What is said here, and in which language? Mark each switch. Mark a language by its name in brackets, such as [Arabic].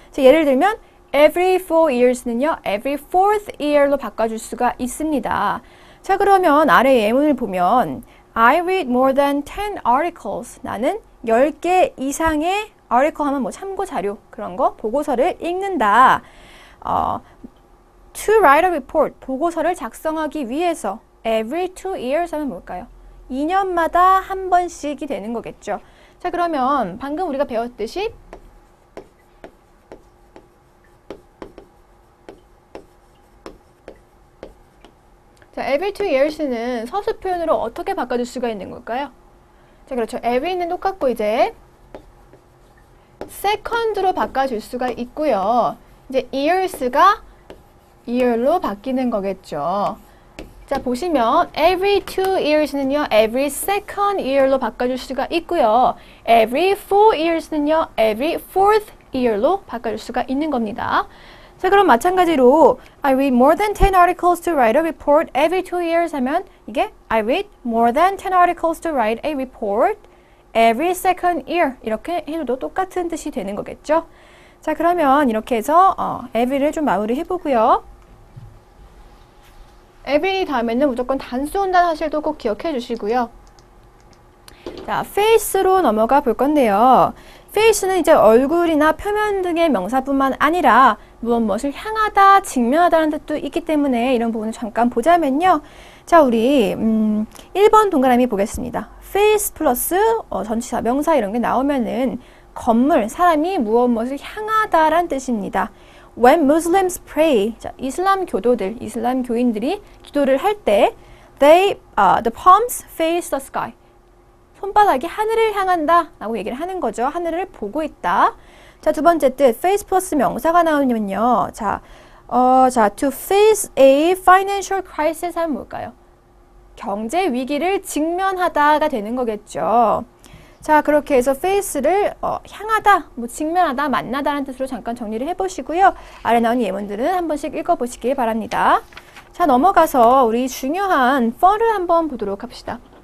[Korean] 예를 들면 every 4 years는요, every 4th year로 바꿔줄 수가 있습니다. 자, 그러면 아래 예문을 보면 [English] I read more than 10 articles. [Korean] 나는 10개 이상의 article 하면 뭐 참고 자료 그런 거 보고서를 읽는다. [English] To write a report, [Korean] 보고서를 작성하기 위해서 [English] every 2 years [Korean] 하면 뭘까요? 2년마다 한 번씩이 되는 거겠죠. 자, 그러면 방금 우리가 배웠듯이 자, every 2 years는 서술 표현으로 어떻게 바꿔줄 수가 있는 걸까요? 자, 그렇죠. every는 똑같고 이제 second로 바꿔줄 수가 있고요. 이제 years가 year로 바뀌는 거겠죠. 자, 보시면 every 2 years는요, every second year로 바꿔줄 수가 있고요. every 4 years는요, every 4th year로 바꿔줄 수가 있는 겁니다. 자, 그럼 마찬가지로 [English] I read more than 10 articles to write a report every 2 years [Korean] 하면 이게 [English] I read more than 10 articles to write a report every second year [Korean] 이렇게 해도 똑같은 뜻이 되는 거겠죠. 자, 그러면 이렇게 해서 every를 좀 마무리 해보고요. every 다음에는 무조건 단수 온다는 사실도 꼭 기억해 주시고요. 자, face로 넘어가 볼 건데요. face는 이제 얼굴이나 표면 등의 명사뿐만 아니라 무엇을 향하다, 직면하다는 뜻도 있기 때문에 이런 부분을 잠깐 보자면요. 자, 우리 1번 동그라미 보겠습니다. face 플러스 전치사, 명사 이런 게 나오면은 건물, 사람이 무엇을 향하다란 뜻입니다. [English] When Muslims pray, [Korean] 자, 이슬람 교도들, 이슬람 교인들이 기도를 할 때 [English] the palms face the sky. [Korean] 손바닥이 하늘을 향한다 라고 얘기를 하는 거죠. 하늘을 보고 있다. 자, 두 번째 뜻, face 플러스 명사가 나오면요. [English] 자, to face a financial crisis [Korean] 하면 뭘까요? 경제 위기를 직면하다가 되는 거겠죠. 자, 그렇게 해서 face를 향하다, 뭐 직면하다, 만나다라는 뜻으로 잠깐 정리를 해보시고요. 아래 나온 예문들은 한 번씩 읽어보시길 바랍니다. 자, 넘어가서 우리 중요한 for를 한번 보도록 합시다.